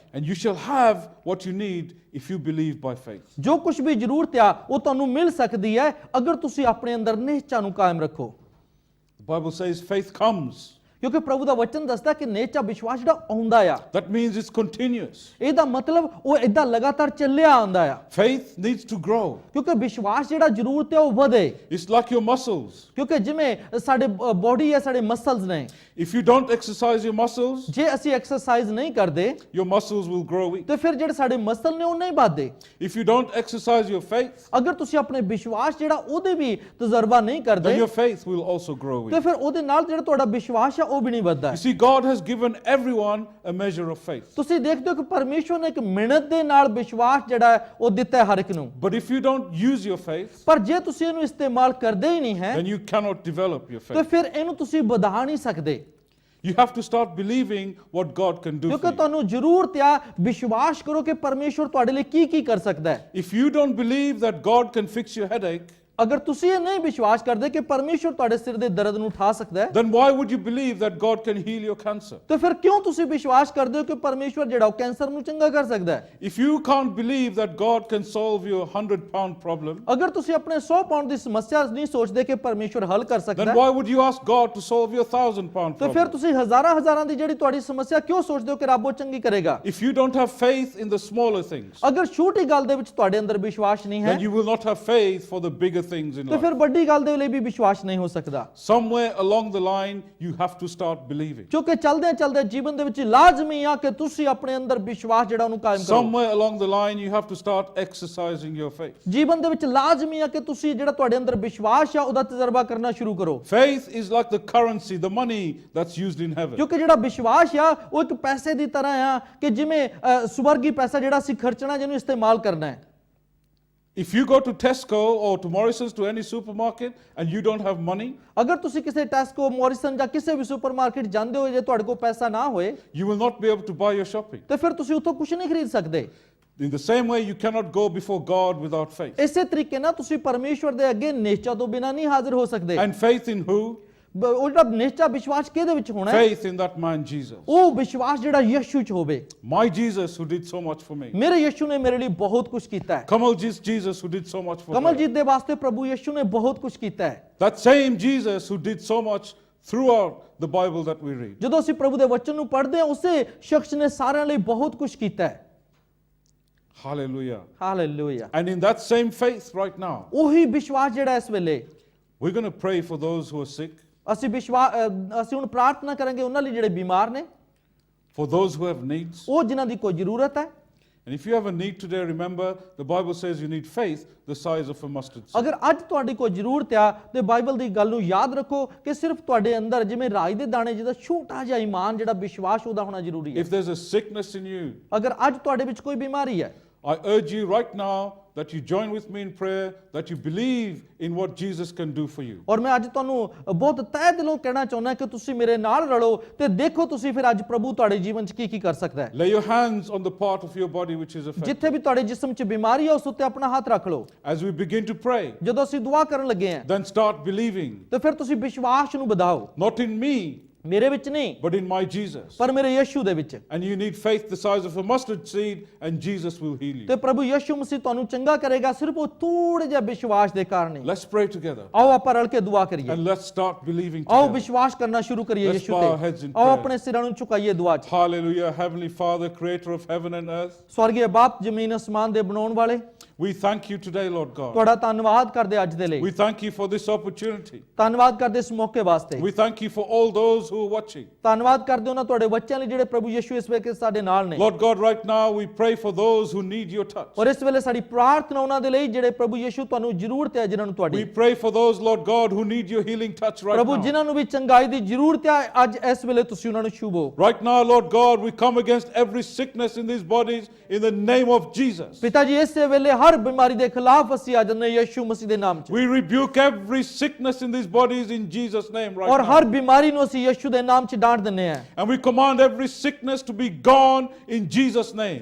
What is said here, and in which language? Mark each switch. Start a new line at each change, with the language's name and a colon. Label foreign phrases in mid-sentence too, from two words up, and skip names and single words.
English: And you shall have what you need if you believe by faith.
Punjabi: ਜੋ ਕੁਝ ਵੀ ਜ਼ਰੂਰਤ ਆ ਉਹ ਤੁਹਾਨੂੰ ਮਿਲ ਸਕਦੀ ਹੈ ਅਗਰ ਤੁਸੀਂ ਆਪਣੇ ਅੰਦਰ ਨਿਸ਼ਚੈ ਨੂੰ ਕਾਇਮ ਰੱਖੋ।
English: The Bible says faith comes.
Punjabi: ਕਿਉਂਕਿ ਪ੍ਰਭੂ ਦਾ ਵਚਨ ਦੱਸਦਾ ਕਿ ਨਿਸ਼ਚੈ ਵਿਸ਼ਵਾਸ ਜਿਹੜਾ ਆਉਂਦਾ ਆ,
English: That means it's continuous.
Punjabi: ਇਹਦਾ ਮਤਲਬ ਉਹ ਇਦਾਂ ਲਗਾਤਾਰ ਚੱਲਿਆ ਆਉਂਦਾ ਆ।
English: Faith needs to grow.
Punjabi: ਕਿਉਂਕਿ ਵਿਸ਼ਵਾਸ ਜਿਹੜਾ ਜ਼ਰੂਰਤ ਹੈ ਉਹ ਵਧੇ।
English: It's like your muscles.
Punjabi: ਕਿਉਂਕਿ ਜਿਵੇਂ ਸਾਡੇ ਬੋਡੀ ਹੈ, ਸਾਡੇ ਮਸਲਸ ਨੇ,
English: If you don't exercise your muscles,
Punjabi: ਜੇ ਅਸੀਂ ਐਕਸਰਸਾਈਜ਼ ਨਹੀਂ ਕਰਦੇ
English: your muscles will grow weak.
Punjabi: ਤੇ ਫਿਰ ਜਿਹੜੇ ਸਾਡੇ ਮਸਲ ਨੇ ਉਹ ਨਹੀਂ ਵੱਧਦੇ।
English: If you don't exercise your faith,
Punjabi: ਅਗਰ ਤੁਸੀਂ ਆਪਣੇ ਵਿਸ਼ਵਾਸ ਜਿਹੜਾ ਉਹਦੇ ਵੀ ਤਜਰਬਾ ਨਹੀਂ ਕਰਦੇ
English: then your faith will also grow
Punjabi: ਤੇ
English: weak.
Punjabi: ਫਿਰ ਉਹਦੇ ਨਾਲ ਜਿਹੜਾ ਤੁਹਾਡਾ ਵਿਸ਼ਵਾਸ ਆ ਉਹ ਵੀ ਨਹੀਂ ਵੱਧਦਾ।
English: You see, God has given everyone a measure of faith.
Punjabi: ਤੁਸੀਂ ਦੇਖਦੇ ਹੋ ਕਿ ਪਰਮੇਸ਼ਵਰ ਨੇ ਇੱਕ ਮਿਹਨਤ ਦੇ ਨਾਲ ਵਿਸ਼ਵਾਸ ਜਿਹੜਾ ਹੈ ਉਹ ਦਿੱਤਾ ਹੈ ਹਰ ਇੱਕ ਨੂੰ।
English: But if you don't use your faith,
Punjabi: ਪਰ ਜੇ ਤੁਸੀਂ ਇਹਨੂੰ ਇਸਤੇਮਾਲ ਕਰਦੇ ਹੀ ਨਹੀਂ ਹੈ
English: then you cannot develop your
Punjabi: ਤੇ
English: faith.
Punjabi: ਫਿਰ ਇਹਨੂੰ ਤੁਸੀਂ ਵਧਾ ਨਹੀਂ ਸਕਦੇ।
English: You have to start believing what God can do
Punjabi: ਕਿਉਂਕਿ
English: for you.
Punjabi: ਤੁਹਾਨੂੰ ਜ਼ਰੂਰਤ ਆ ਵਿਸ਼ਵਾਸ ਕਰੋ ਕਿ ਪਰਮੇਸ਼ਵਰ ਤੁਹਾਡੇ ਲਈ ਕੀ ਕੀ ਕਰ ਸਕਦਾ ਹੈ।
English: If you don't believe that God can fix your headache,
Punjabi: ਅਗਰ ਤੁਸੀਂ ਇਹ ਨਹੀਂ ਵਿਸ਼ਵਾਸ ਕਰਦੇ ਕਿ ਪਰਮੇਸ਼ਵਰ ਤੁਹਾਡੇ ਸਿਰ ਦੇ ਦਰਦ ਨੂੰ ਉਠਾ ਸਕਦਾ ਹੈ
English: then why would you believe that God can heal your cancer?
Punjabi: ਤੇ ਫਿਰ ਕਿਉਂ ਤੁਸੀਂ ਵਿਸ਼ਵਾਸ ਕਰਦੇ ਹੋ ਕਿ ਪਰਮੇਸ਼ਵਰ ਜਿਹੜਾ ਉਹ ਕੈਂਸਰ ਨੂੰ ਚੰਗਾ ਕਰ ਸਕਦਾ ਹੈ।
English: If you can't believe that God can solve your 100-pound problem,
Punjabi: ਅਗਰ ਤੁਸੀਂ ਆਪਣੇ 100 ਪਾਉਂਡ ਦੀ ਸਮੱਸਿਆ ਨਹੀਂ ਸੋਚਦੇ ਕਿ ਪਰਮੇਸ਼ਵਰ ਹੱਲ ਕਰ ਸਕਦਾ
English: then
Punjabi: ਹੈ
English: why would you ask God to solve your 1,000-pound
Punjabi: ਤੇ ਫਿਰ
English: problem?
Punjabi: ਤੁਸੀਂ ਹਜ਼ਾਰਾਂ ਦੀ ਜਿਹੜੀ ਤੁਹਾਡੀ ਸਮੱਸਿਆ ਕਿਉਂ ਸੋਚਦੇ ਹੋ ਕਿ ਰੱਬ ਉਹ ਚੰਗੀ ਕਰੇਗਾ।
English: If you don't have faith in the smaller things,
Punjabi: ਅਗਰ ਛੋਟੀ ਗੱਲ ਦੇ ਵਿੱਚ ਤੁਹਾਡੇ ਅੰਦਰ ਵਿਸ਼ਵਾਸ ਨਹੀਂ ਹੈ
English: then you will not have faith for the bigger things in
Punjabi: ਤੇ ਫਿਰ
English: life.
Punjabi: ਵੱਡੀ ਗੱਲ ਦੇ ਲਈ ਵੀ ਵਿਸ਼ਵਾਸ ਨਹੀਂ ਹੋ ਸਕਦਾ।
English: Somewhere along the line, you have to start believing.
Punjabi: ਕਿਉਂਕਿ ਚਲਦੇ ਜੀਵਨ ਦੇ ਵਿੱਚ ਲਾਜ਼ਮੀ ਆ ਕਿ ਤੁਸੀਂ ਆਪਣੇ ਅੰਦਰ ਵਿਸ਼ਵਾਸ ਜਿਹੜਾ ਉਹਨੂੰ ਕਾਇਮ ਕਰੋ।
English: Somewhere along the line, you have to start exercising your faith.
Punjabi: ਜੀਵਨ ਦੇ ਵਿੱਚ ਲਾਜ਼ਮੀ ਆ ਕਿ ਤੁਸੀਂ ਜਿਹੜਾ ਤੁਹਾਡੇ ਅੰਦਰ ਵਿਸ਼ਵਾਸ ਆ ਉਹਦਾ ਤਜਰਬਾ ਕਰਨਾ ਸ਼ੁਰੂ ਕਰੋ।
English: Faith is like the currency, the money that's used in heaven.
Punjabi: ਕਿਉਂਕਿ ਜਿਹੜਾ ਵਿਸ਼ਵਾਸ ਆ ਉਹ ਇੱਕ ਪੈਸੇ ਦੀ ਤਰ੍ਹਾਂ ਆ ਕਿ ਜਿਵੇਂ ਸਵਰਗੀ ਪੈਸਾ ਜਿਹੜਾ ਅਸੀਂ ਖਰਚਣਾ ਜਿਹਨੂੰ ਇਸਤੇਮਾਲ ਕਰਨਾ ਹੈ।
English: If you go to Tesco or to Morrison's, to any supermarket, and you don't have money,
Punjabi: ਅਗਰ ਤੁਸੀਂ ਕਿਸੇ ਟੈਸਕੋ, ਮੋਰਿਸਨ ਜਾਂ ਕਿਸੇ ਵੀ ਸੁਪਰਮਾਰਕਟ ਜਾਂਦੇ ਹੋ ਜੇ ਤੁਹਾਡੇ ਕੋਲ ਪੈਸਾ ਨਾ ਹੋਏ
English: you will not be able to buy your shopping.
Punjabi: ਤੇ ਫਿਰ ਤੁਸੀਂ ਉੱਥੋਂ ਕੁਝ ਨਹੀਂ ਖਰੀਦ ਸਕਦੇ।
English: In the same way, you cannot go before God without faith.
Punjabi: ਇਸੇ ਤਰੀਕੇ ਨਾਲ ਤੁਸੀਂ ਪਰਮੇਸ਼ਵਰ ਦੇ ਅੱਗੇ ਨਿਸ਼ਚੈ ਤੋਂ ਬਿਨਾਂ ਨਹੀਂ ਹਾਜ਼ਰ ਹੋ ਸਕਦੇ।
English: And faith in who?
Punjabi: ਉਹ ਜਿਹੜਾ ਨਿਸ਼ਚੈ ਵਿਸ਼ਵਾਸ ਕਿਹਦੇ ਵਿੱਚ ਹੋਣਾ ਹੈ?
English: Faith in that man Jesus.
Punjabi: ਉਹ ਵਿਸ਼ਵਾਸ ਜਿਹੜਾ ਯਿਸੂ 'ਚ ਹੋਵੇ।
English: My Jesus who did so much for me.
Punjabi: ਮੇਰੇ ਯਿਸੂ ਨੇ ਮੇਰੇ ਲਈ ਬਹੁਤ ਕੁਝ ਕੀਤਾ ਹੈ।
English: Kamaljeet's Jesus who did so much for me.
Punjabi: ਕਮਲਜੀਤ ਦੇ ਵਾਸਤੇ ਪ੍ਰਭੂ ਯਿਸੂ ਨੇ ਬਹੁਤ ਕੁਝ ਕੀਤਾ ਹੈ।
English: That same Jesus who did so much throughout the Bible that we read.
Punjabi: ਜਦੋਂ ਅਸੀਂ ਪ੍ਰਭੂ ਦੇ ਵਚਨ ਨੂੰ ਪੜ੍ਹਦੇ ਹਾਂ ਉਸੇ ਸ਼ਖਸ ਨੇ ਸਾਰਿਆਂ ਲਈ ਬਹੁਤ ਕੁਝ ਕੀਤਾ ਹੈ।
English: Hallelujah.
Punjabi: ਹਾਲੇਲੂਇਆ।
English: And in that same faith right now,
Punjabi: ਉਹੀ ਵਿਸ਼ਵਾਸ ਜਿਹੜਾ ਇਸ ਵੇਲੇ
English: we're going to pray for those who are sick,
Punjabi: ਅਸੀਂ ਹੁਣ ਪ੍ਰਾਰਥਨਾ ਕਰਾਂਗੇ ਉਹਨਾਂ ਲਈ ਜਿਹੜੇ ਬਿਮਾਰ ਨੇ,
English: for those who have needs,
Punjabi: ਉਹ ਜਿਨ੍ਹਾਂ ਦੀ ਕੋਈ ਜ਼ਰੂਰਤ ਹੈ,
English: And if you have a need today, remember, the Bible says you need faith the size of a mustard seed.
Punjabi: ਅਗਰ ਅੱਜ ਤੁਹਾਡੀ ਕੋਈ ਜ਼ਰੂਰਤ ਆ ਤੇ ਬਾਈਬਲ ਦੀ ਗੱਲ ਨੂੰ ਯਾਦ ਰੱਖੋ ਕਿ ਸਿਰਫ ਤੁਹਾਡੇ ਅੰਦਰ ਜਿਵੇਂ ਰਾਈ ਦੇ ਦਾਣੇ ਜਿਹਦਾ ਛੋਟਾ ਜਿਹਾ ਈਮਾਨ ਜਿਹੜਾ ਵਿਸ਼ਵਾਸ ਉਹਦਾ ਹੋਣਾ ਜ਼ਰੂਰੀ ਹੈ
English: If there's a sickness in you,
Punjabi: ਅਗਰ ਅੱਜ ਤੁਹਾਡੇ ਵਿੱਚ ਕੋਈ ਬਿਮਾਰੀ ਹੈ
English: I urge you right now that you join with me in prayer, that you believe in what Jesus can do for you.
Punjabi: ਔਰ ਮੈਂ ਅੱਜ ਤੁਹਾਨੂੰ ਬਹੁਤ ਤਹਿ ਦਿਲੋਂ ਕਹਿਣਾ ਚਾਹੁੰਦਾ ਕਿ ਤੁਸੀਂ ਮੇਰੇ ਨਾਲ ਰਲੋ ਤੇ ਦੇਖੋ ਤੁਸੀਂ ਫਿਰ ਅੱਜ ਪ੍ਰਭੂ ਤੁਹਾਡੇ ਜੀਵਨ 'ਚ ਕੀ ਕਰ ਸਕਦਾ ਹੈ
English: Lay your hands on the part of your body which is affected.
Punjabi: ਜਿੱਥੇ ਵੀ ਤੁਹਾਡੇ ਜਿਸਮ 'ਚ ਬਿਮਾਰੀ ਹੈ ਉਸ ਉੱਤੇ ਆਪਣਾ ਹੱਥ ਰੱਖ ਲਓ
English: As we begin to pray,
Punjabi: ਜਦੋਂ ਅਸੀਂ ਦੁਆ ਕਰਨ ਲੱਗੇ ਹਾਂ
English: then start believing,
Punjabi: ਤੇ ਫਿਰ ਤੁਸੀਂ ਵਿਸ਼ਵਾਸ ਨੂੰ ਵਧਾਓ
English: not in me,
Punjabi: ਮੇਰੇ ਵਿੱਚ ਨਹੀਂ
English: but in my Jesus.
Punjabi: ਪਰ ਮੇਰੇ ਯਿਸੂ ਦੇ ਵਿੱਚ
English: And you need faith the size of a mustard seed, and Jesus will heal
Punjabi: ਤੇ
English: you.
Punjabi: ਪ੍ਰਭੂ ਯਿਸੂ ਮਸੀਹ ਤੁਹਾਨੂੰ ਚੰਗਾ ਕਰੇਗਾ ਸਿਰਫ ਉਹ ਥੋੜੇ ਜਿਹਾ ਵਿਸ਼ਵਾਸ ਦੇ ਕਾਰਨ ਹੀ
English: Let's pray together,
Punjabi: ਆਓ ਆਪਾਂ ਰਲ ਕੇ ਦੁਆ ਕਰੀਏ
English: and let's start believing
Punjabi: ਆਓ
English: together.
Punjabi: ਵਿਸ਼ਵਾਸ ਕਰਨਾ ਸ਼ੁਰੂ ਕਰੀਏ
English: Let's
Punjabi: ਯਿਸੂ
English: bow our heads
Punjabi: ਤੇ
English: in
Punjabi: ਆਓ
English: prayer.
Punjabi: ਆਪਣੇ ਸਿਰਾਂ ਨੂੰ ਝੁਕਾਈਏ ਦੁਆ 'ਚ
English: Hallelujah, Heavenly Father, creator of heaven and earth.
Punjabi: ਸਵਰਗੀ ਬਾਪ ਜ਼ਮੀਨ ਅਸਮਾਨ ਦੇ ਬਣਾਉਣ ਵਾਲੇ
English: We thank you today, Lord God.
Punjabi: ਤੁਹਾਡਾ ਧੰਨਵਾਦ ਕਰਦੇ ਅੱਜ ਦੇ ਲਈ
English: We thank you for this opportunity.
Punjabi: ਧੰਨਵਾਦ ਕਰਦੇ ਇਸ ਮੌਕੇ ਵਾਸਤੇ
English: We thank you for all those who are watching.
Punjabi: ਧੰਨਵਾਦ ਕਰਦੇ ਉਹਨਾਂ ਤੁਹਾਡੇ ਬੱਚਿਆਂ ਲਈ ਜਿਹੜੇ ਪ੍ਰਭੂ ਯਿਸੂ ਇਸ ਵੇਲੇ ਸਾਡੇ ਨਾਲ ਨੇ
English: Lord God, right now we pray for those who need your touch.
Punjabi: ਔਰ ਇਸ ਵੇਲੇ ਸਾਡੀ ਪ੍ਰਾਰਥਨਾ ਉਹਨਾਂ ਦੇ ਲਈ ਜਿਹੜੇ ਪ੍ਰਭੂ ਯਿਸੂ ਤੁਹਾਨੂੰ ਜ਼ਰੂਰਤ ਹੈ ਜਿਨ੍ਹਾਂ ਨੂੰ
English: We
Punjabi: ਤੁਹਾਡੀ
English: pray for those, Lord God, who need your healing touch right
Punjabi: ਪ੍ਰਭੂ
English: now.
Punjabi: ਜਿਨ੍ਹਾਂ ਨੂੰ ਵੀ ਚੰਗਾਈ ਦੀ ਜ਼ਰੂਰਤ ਹੈ ਅੱਜ ਇਸ ਵੇਲੇ ਤੁਸੀਂ ਉਹਨਾਂ ਨੂੰ ਛੂਵੋ
English: Right now, Lord God, we come against every sickness in these bodies in the name of Jesus.
Punjabi: ਪਿਤਾ ਜੀ ਇਸੇ ਵੇਲੇ ਹਰ ਬਿਮਾਰੀ ਦੇ ਖਿਲਾਫ ਅਸੀਂ ਆ ਜਾਂਦੇ ਹਾਂ ਯਿਸੂ ਮਸੀਹ ਦੇ ਨਾਮ 'ਚ
English: We rebuke every sickness in these bodies in Jesus' name right
Punjabi: ਔਰ
English: now.
Punjabi: ਹਰ ਬਿਮਾਰੀ ਨੂੰ ਅਸੀਂ ਯਿਸੂ ਦੇ ਨਾਮ 'ਚ ਡਾਂਟ ਦਿੰਦੇ ਹਾਂ
English: And we command every sickness to be gone in Jesus' name.